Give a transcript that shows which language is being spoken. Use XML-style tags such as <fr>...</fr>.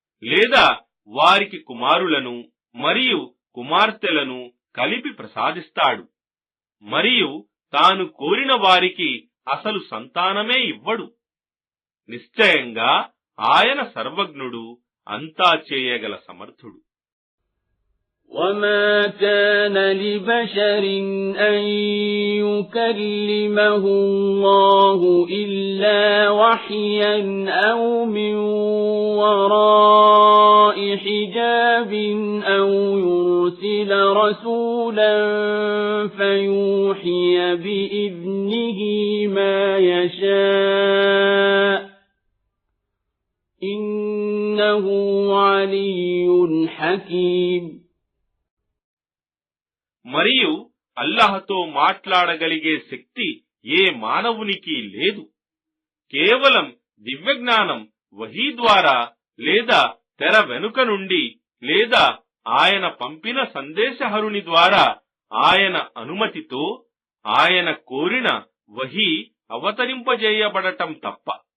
<te>లేదా వారికి కుమారులను మరియు కుమార్తెలను కలిపి ప్రసాదిస్తాడు, మరియు తాను కోరిన వారికి అసలు సంతానమే ఇవ్వడు. నిశ్చయంగా ఆయన సర్వజ్ఞుడు, అంతా చేయగల సమర్థుడు.</te> <ar>وما كان لبشر أن يكلمه الله إلا وحيا أو من وراء حجاب أو يرسل رسولا فيوحي بإذنه ما يشاء إنه علي حكيم.</ar> <te>మరియు అల్లాహ్తో మాట్లాడగలిగే శక్తి ఏ మానవునికి లేదు. కేవలం దివ్యజ్ఞానం వహీ ద్వారా లేదా తెర వెనుక నుండి లేదా ఆయన పంపిన సందేశహరుని ద్వారా ఆయన అనుమతితో ఆయన కోరిన వహీ అవతరింపజేయబడటం తప్ప.</te>